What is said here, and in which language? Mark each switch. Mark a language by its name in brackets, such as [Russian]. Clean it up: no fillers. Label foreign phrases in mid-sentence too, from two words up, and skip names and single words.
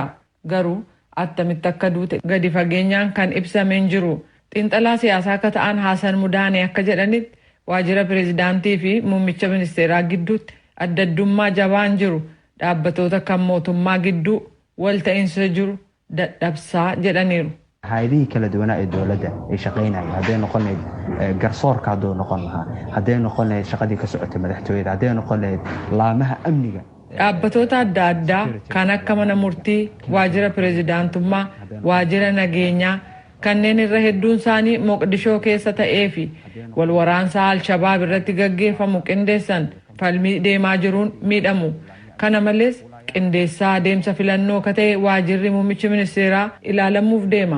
[Oromo] Garuu attamitti akka duute gadi fageenyaan kan ibsameen jiru. Xiinxalaa siyaasaa akka ta'an Haasan Mudaanee akka jedhanitti waajjira pireezidaantii fi muummicha ministeeraa gidduutti adda addummaa jabaan jiru dhaabbatoota kan mootummaa gidduu wal ta'iinsa jiru dadhabsaa jedhaniiru. [Somali] hay'adihii kala duwanaa ee dowladda ay shaqaynayeen hadday noqon lahayd garsoorka hadduu noqon lahaa hadday noqon lahayd shaqadii ka socotay madaxtooyada hadday noqon lahayd laamaha amniga. [Oromo] Dhaabbattoota adda addaa kan akka mana murtii, waajjira pireezidaantummaa, waajjira nageenyaa kanneen irra hedduun isaanii Moqdishoo keessa ta'ee fi wal waraansaa Al-Shabaab irratti gaggeeffamu qindeessan falmii deemaa jiruun miidhamu. Kana malees qindeessaa adeemsa filannoo ka ta'e waajjirri muummichi ministeeraa ilaalamuuf deema.